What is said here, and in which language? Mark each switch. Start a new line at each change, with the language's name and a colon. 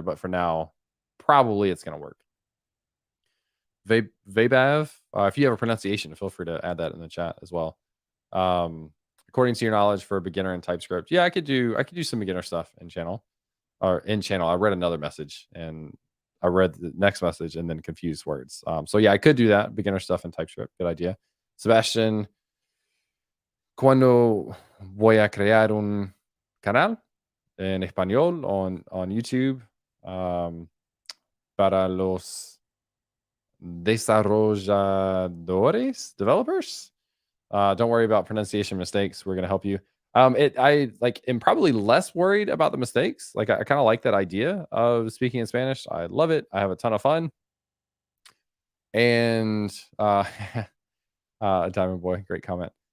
English: But for now, probably it's going to work. Vabav, if you have a pronunciation, feel free to add that in the chat as well. According to your knowledge for a beginner in TypeScript, yeah, I could do some beginner stuff in channel or in channel. I read another message and I read the next message and then confused words. So yeah, I could do that beginner stuff in TypeScript. Good idea.
Spanish: Sebastian, ¿cuándo voy a crear un canal en español
English: on YouTube
Spanish: para los desarrolladores, developers?
English: Don't worry about pronunciation mistakes. We're gonna help you. I like am probably less worried about the mistakes. Like I kind of like that idea of speaking in Spanish. I love it. I have a ton of fun. And Diamond Boy, great comment.